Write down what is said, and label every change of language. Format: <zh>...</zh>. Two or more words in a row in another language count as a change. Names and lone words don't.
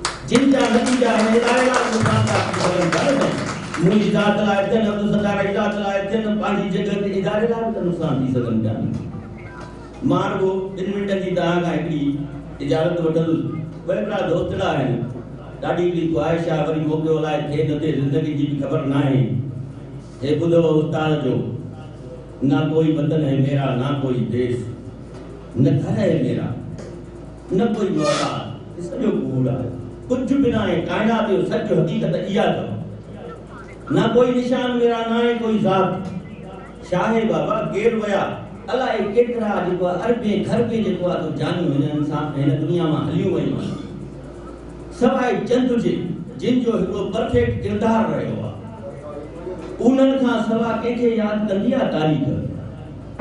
<sd>जिन जा नतीजा हिन इदारे लाइ मुझी ज़ात लाइ थियनि अब्दुल सत्तार ज़ात लाइ थियनि पंहिंजी जॻह ते इदारे लाइ बि नुक़सान थी सघनि पिया। मां रुॻो 2 मिंटनि जी तव्हां खां हिकिड़ी इजाज़त वठंदुसि। ॿ हिकिड़ा दोस्त आहिनि, ॾाढी हिकिड़ी ख़्वाहिश आहे, वरी मौक़ो लाइ थिए न थिए ज़िंदगी जी बि ख़बर न आहे। हे ॿुधो उस्ताद जो,</sd> <hi>ना कोई वतन है मेरा ना कोई देश, न घर है मेरा न कोई मौला,</hi> <sd>सॼो कूड़ आहे। कुझु बि न आहे, काइनात जो सच हक़ीक़त इहा अथव।</sd> <hi>ना कोई निशान मेरा ना है कोई ज़ात।</hi> <sd>शाहे बाबा केर विया अलाए केतिरा जेको अरबे खरबे जेको आहे तो जानियूं हिन इंसान हिन दुनिया मां हलियूं वयूं आहिनि, सवाइ चंद जे जिन जो हिकिड़ो परफेक्ट किरदार रहियो आहे। उन्हनि खां सवाइ कंहिंखे यादि कंदी आहे तारीख़?</sd>